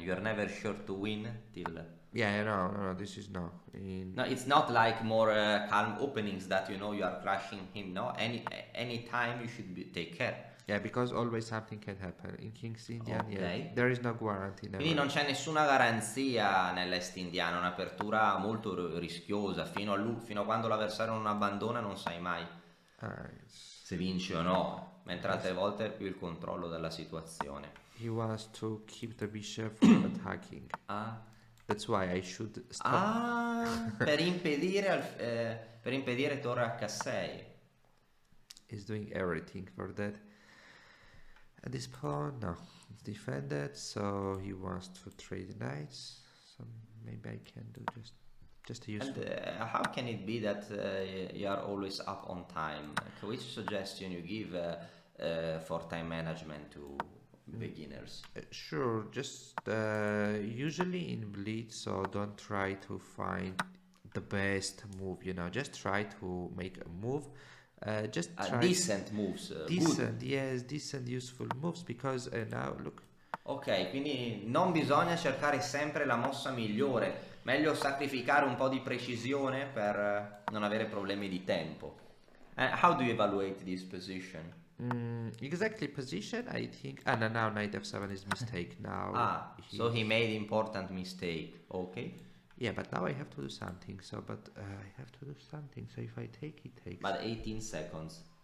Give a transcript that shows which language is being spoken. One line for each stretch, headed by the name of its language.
English: You are never sure to win till. yeah, no, this is no. No, it's not like more calm openings that you know you are crushing him. No, any time you should take care. Yeah, because always something can happen in King's Indian. Yeah, Okay. there is no guarantee. Never.
Italian: Quindi non c'è nessuna garanzia nell'est indiano, è un'apertura molto rischiosa, fino a quando l'avversario non abbandona non sai mai se vince o no, mentre altre volte è più il controllo della situazione.
English: He wants to keep the bishop from attacking. Ah, That's why I should stop.
Italian: per impedire torre H6.
English: He's doing everything for that. At this pawn, no, it's defended, so he wants to trade knights. So maybe I can do just a useful. And how can it be that you are always up on time? Which suggestion you give for time management to beginners? Sure, just usually in Blitz, so don't try to find the best move. Just try to make a move. Just try Decent moves, good. decent, yes, decent, useful moves. Because now look.
Italian: Ok, quindi non bisogna cercare sempre la mossa migliore, meglio sacrificare un po' di precisione per non avere problemi di tempo.
English: How do you evaluate this position? Exactly position. I think. No, now knight f7 is mistake. Now. So he made important mistake. Okay. Yeah, but now I have to do something. So, but I have to do something. So if I take, he takes. But 18 seconds.